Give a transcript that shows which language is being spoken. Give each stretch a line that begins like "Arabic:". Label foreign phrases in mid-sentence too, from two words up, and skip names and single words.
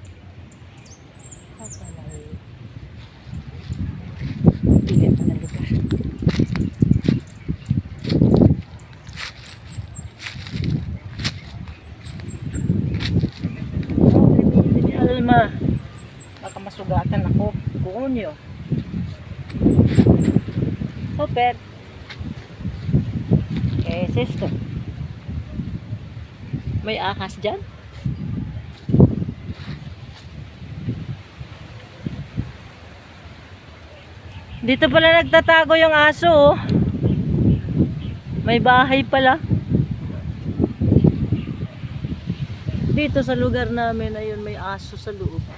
Filipino: Pili pa na lugar. Alma. Baka masugatan ako. Kunyo. Hopper.
Spanish: ¿Qué es esto?
Filipino: May ahas dyan? Dito pala nagtatago yung aso, oh. May bahay pala. Dito sa lugar namin, ayun, may aso sa loob.